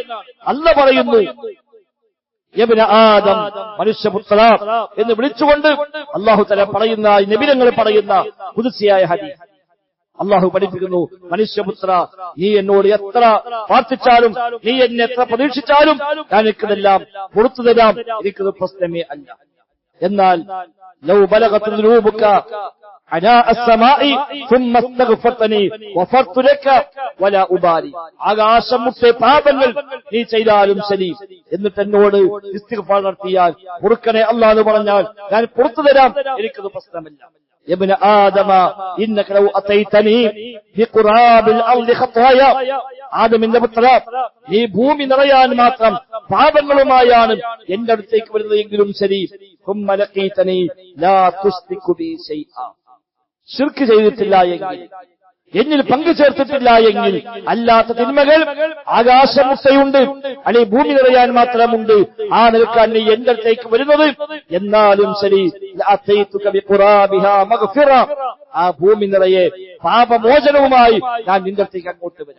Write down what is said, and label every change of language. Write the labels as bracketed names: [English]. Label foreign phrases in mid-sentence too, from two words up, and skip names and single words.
[Malayalam] അല്ലാഹു പറയുന്നു [Arabic] يا ابن آدم, [Malayalam] മനുഷ്യപുത്ര എന്ന് വിളിച്ചുകൊണ്ട് [Arabic] الله تعالى [Malayalam] പറയുന്ന, നബി തങ്ങൾ പറയുന്ന ഖുദ്സിയായ ഹദീസ്. അല്ലാഹു പഠിപ്പിക്കുന്നു, മനുഷ്യപുത്ര നീ എന്നോട് എത്ര പ്രാർത്ഥിച്ചാലും, നീ എന്നെ എത്ര പ്രതീക്ഷിച്ചാലും ഞാൻ എനിക്കതെല്ലാം പുറത്തു തരാം, എനിക്കത് പ്രശ്നമേ അല്ല. [Arabic] എന്നാൽ لو بلغت ذنوبك عنان السماء ثم استغفرتني وغفرت لك ولا ഉബാലി. [Malayalam] ആകാശം മുട്ടെ പാപങ്ങൾ നീ ചെയ്താലും ശരി, എന്നിട്ട് എന്നോട് ഇസ്തിഗ്ഫാർ നടത്തിയാൽ പൊറുക്കണേ അല്ലാഹു എന്ന് പറഞ്ഞാൽ ഞാൻ പുറത്തു തരാം, എനിക്കത് പ്രശ്നമില്ല. [Arabic] ابن آدم إنك لو أتيتني بقراب الأرض خطايا [Malayalam] ആദമിന്റെ പുത്ര, നീ ഭൂമി നിറയാൻ മാത്രം പാപങ്ങളുമായാണ് എന്റെ അടുത്തേക്ക് വരുന്നത് എങ്കിലും ശരി, ശിർക്ക് ചെയ്തിട്ടില്ല എങ്കിൽ, എന്നിൽ പങ്കു ചേർത്തിട്ടില്ല എങ്കിൽ, അല്ലാത്ത തിന്മകൾ ആകാശമുട്ടയുണ്ട്, അല്ലെങ്കിൽ ഭൂമി നിറയാൻ മാത്രമുണ്ട്, ആ നിൽക്കാൻ നീ എന്റെ അടുത്തേക്ക് വരുന്നത്, എന്നാലും ശരി ആ ഭൂമി നിറയെ പാപമോചനവുമായി ഞാൻ നിന്റെ അടുത്തേക്ക് അങ്ങോട്ട് വരാം.